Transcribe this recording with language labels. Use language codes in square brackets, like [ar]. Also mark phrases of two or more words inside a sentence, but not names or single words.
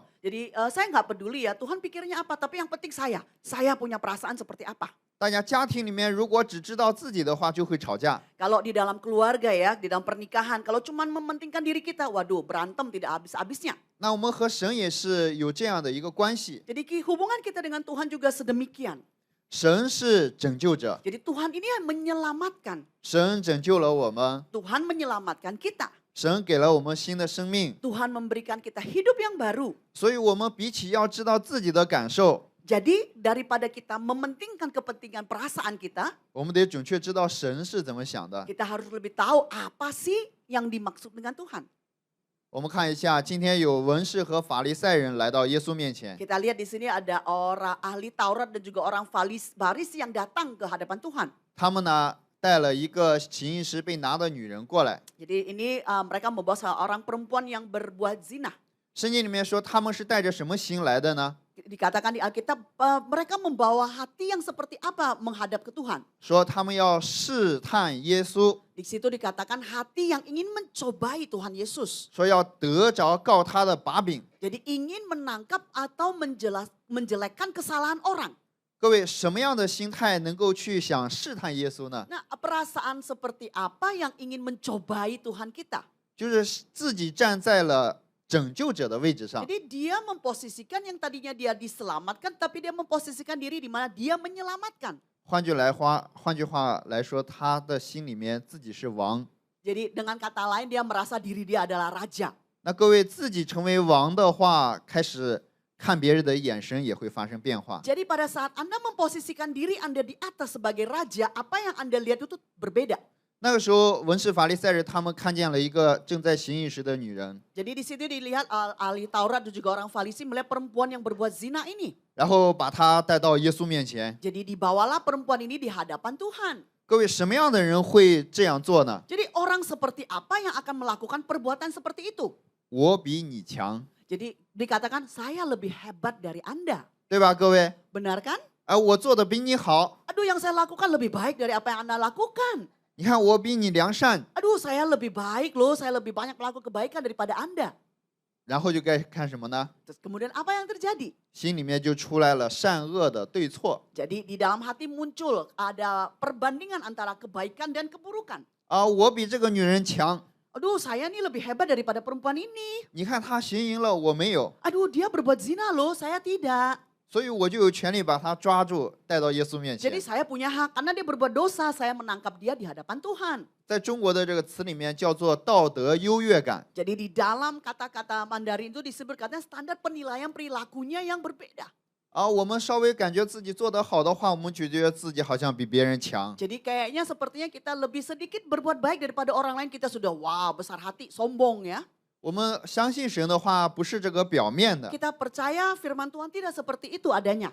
[id] Jadi saya nggak peduli ya Tuhan pikirnya apa, tapi yang penting saya punya perasaan seperti apa. [zh] 大家家庭里面如果只知道自己的话，就会吵架。 [id] Kalau di dalam keluarga ya, di dalam pernikahan, kalau cuma mementingkan diri kita, waduh berantem tidak habis-habisnya. [zh] 那我们和神也是有这样的一个关系， [id] Jadi hubungan kita dengan Tuhan juga sedemikian. [zh] 神是拯救者， [id] Jadi Tuhan ini yang menyelamatkan. [zh] 神拯救了我们， [id] Tuhan menyelamatkan kita. [zh] 神给了我们新的生命， [id] Tuhan memberikan kita hidup yang baru. [zh] 所以我们比起要知道自己的感受， [id] Jadi daripada kita mementingkan kepentingan perasaan kita, [zh] 我们得准确知道神是怎么想的。 [id] kita harus lebih tahu apa sih yang dimaksud dengan Tuhan. [zh] 我们看一下，今天有文士和法利赛人来到耶稣面前， [id] Kita lihat di sini ada orang ahli Taurat dan juga orang Farisi yang datang ke hadapan Tuhan. [zh] 他们呢带了一个行淫时被拿的女人过来。 [id] Jadi ini mereka membawa seorang perempuan yang berbuat zina. [zh] 圣经里面说他们是带着什么心来的呢？ [id] Dikatakan di Alkitab mereka membawa hati yang seperti apa menghadap ke Tuhan. [zh] 说他们要试探耶稣， [id] Di situ dikatakan hati yang ingin mencobai Tuhan Yesus. [zh] 说要得着告他的把柄。 [id] Jadi ingin menangkap atau menjelekkan kesalahan orang. [zh] 各位，什么样的心态能够去想试探耶稣呢？ [id] Nah, perasaan seperti apa yang ingin mencobai Tuhan kita? [zh] 就是自己站在了拯救者的位置上， [id] Jadi dia memposisikan yang tadinya dia diselamatkan, tapi dia memposisikan diri di mana dia menyelamatkan. [zh] 换句话来说，他的心里面自己是王。 [id] Jadi dengan kata lain dia merasa diri dia adalah raja. [zh] 那各位自己成为王的话，开始看别人的眼神也会发生变化。 [id] Jadi pada saat Anda memposisikan diri Anda di atas sebagai raja, apa yang Anda lihat itu berbeda. [zh] 那个时候，文士法利赛人他们看见了一个正在行淫时的女人， [id] Jadi di situ dilihat ahli Taurat dan juga orang Farisi melihat perempuan yang berbuat zina ini. [zh] 然后把她带到耶稣面前。 [id] Jadi dibawalah perempuan ini di hadapan Tuhan. [zh] 各位，什么样的人会这样做呢？ [id] Jadi orang seperti apa yang akan melakukan perbuatan seperti itu? [zh] 我比你强， [id] Jadi dikatakan saya lebih hebat dari Anda. [zh] 对吧？各位， [id] Benar kan? [zh] 我做的比你好， [id] Aduh yang saya lakukan lebih baik dari apa yang Anda lakukan. [zh] 你看我比你良善， [id] Aduh saya lebih baik loh, saya lebih banyak melakukan kebaikan daripada Anda. [zh] 然后就该看什么呢？ [id] Terus kemudian apa yang terjadi? [zh] 心里面就出来了善恶的对错。 [id] Jadi di dalam hati muncul ada perbandingan antara kebaikan dan keburukan. [zh] 我比这个女人强， [id] Aduh saya nih lebih hebat daripada perempuan ini. [zh] 你看她行淫了，我没有， [id] Aduh dia berbuat zina loh, saya tidak. [zh] 所以我就有权利把她抓住，带到耶稣面前 [id] Jadi。saya punya hak karena dia berbuat dosa, saya menangkap dia di hadapan Tuhan. [zh] 在中国的这个词里面叫做道德优越感。 [id] Jadi di dalam kata-kata Mandarin itu disebut katanya standar penilaian perilakunya yang berbeda. [zh] 我们稍微感觉自己做得好的话，我们就觉得自己好像比别人强。 [id] Jadi kayaknya sepertinya kita lebih sedikit berbuat baik daripada orang lain, kita sudah wow besar hati, sombong ya. [zh] 我们相信神的话不是这个表面的， [id] Kita percaya firman Tuhan tidak seperti itu adanya.